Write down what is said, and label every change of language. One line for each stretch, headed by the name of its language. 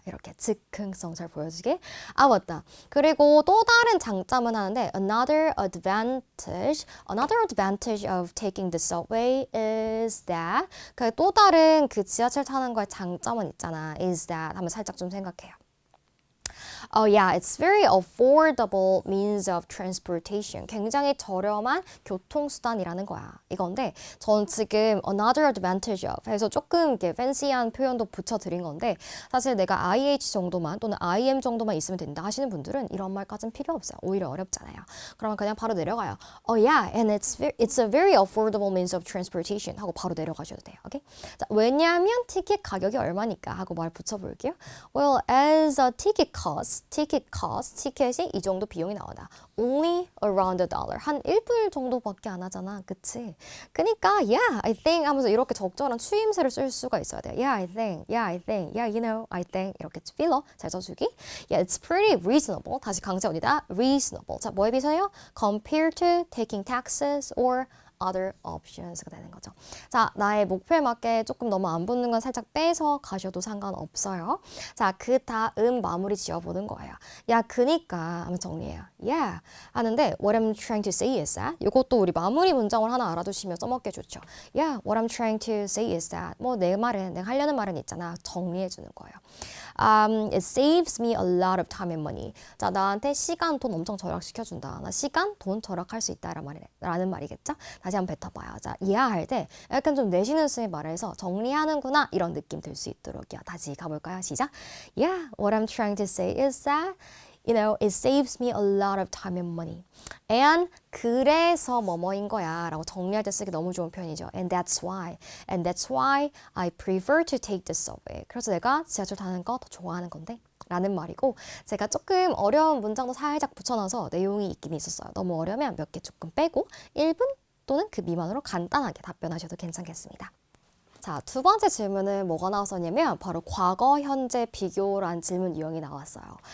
Korean: 이렇게 즉흥성 잘 보여주게. 맞다. 그리고 또 다른 장점은 하는데
English: another advantage of taking the subway is that
Korean: 그 또 다른 그 지하철 타는 거의 장점은 있잖아.
English: is that
Korean: 하면 살짝 좀 생각해요.
English: Oh yeah, it's very affordable means of transportation.
Korean: 굉장히 저렴한 교통수단이라는 거야. 이건데 전 지금
English: another advantage of
Korean: 해서 조금 이렇게 팬시한 표현도 붙여드린 건데 사실 내가 IH 정도만 또는 IM 정도만 있으면 된다 하시는 분들은 이런 말까지는 필요 없어요. 오히려 어렵잖아요. 그러면 그냥 바로 내려가요.
English: Oh yeah, and it's a very affordable means of transportation
Korean: 하고 바로 내려가셔도 돼요. 오케이? 자, 왜냐하면 티켓 가격이 얼마니까 하고 말 붙여볼게요.
English: Well, as a ticket costs ticket cost,
Korean: 티켓이 이 정도 비용이 나온다.
English: Only around $1.
Korean: 한 1불 정도밖에 안 하잖아. 그치? 그니까
English: yeah, I think
Korean: 하면서 이렇게 적절한 추임새를 쓸 수가 있어야 돼요.
English: Yeah, I think. Yeah, I think. Yeah, you know, I think.
Korean: 이렇게 필러 잘 써주기.
English: Yeah, it's pretty reasonable.
Korean: 다시 강세 어디다? Reasonable. 자, 뭐에 비해서요?
English: Compared to taking taxes or other options가
Korean: 되는 거죠. 자, 나의 목표에 맞게 조금 너무 안 붙는 건 살짝 빼서 가셔도 상관없어요. 자, 그 다음 마무리 지어보는 거예요. 야, 그니까 한번 정리해요. Yeah 하는데
English: what I'm trying to say is that
Korean: 이것도 우리 마무리 문장을 하나 알아두시면 써먹기 좋죠.
English: Yeah, what I'm trying to say is that
Korean: 뭐 내 말은 내가 하려는 말은 있잖아. 정리해주는 거예요.
English: It saves me a lot of time and money.
Korean: 자, 나한테 시간, 돈 엄청 절약시켜준다. 나 시간, 돈 절약할 수 있다라는 말이겠죠? 다시 한번 뱉어봐요. 자, 이해할 때 약간 좀 내쉬는 숨에 말해서 정리하는구나 이런 느낌 들 수 있도록요. 다시 가볼까요? 시작.
English: Yeah, what I'm trying to say is that you know, it saves me a lot of time and money.
Korean: And 그래서 뭐뭐인 거야 라고 정리할 때 쓰기 너무 좋은 표현이죠.
English: And that's why I prefer to take the subway.
Korean: 그래서 내가 지하철 타는 거 더 좋아하는 건데 라는 말이고 제가 조금 어려운 문장도 살짝 붙여놔서 내용이 있긴 있었어요. 너무 어려우면 몇 개 조금 빼고 1분 또는 그 미만으로 간단하게 답변하셔도 괜찮겠습니다. 자, 두 번째 질문은 뭐가 나왔었냐면 바로 과거, 현재 비교란 질문 유형이 나왔어요.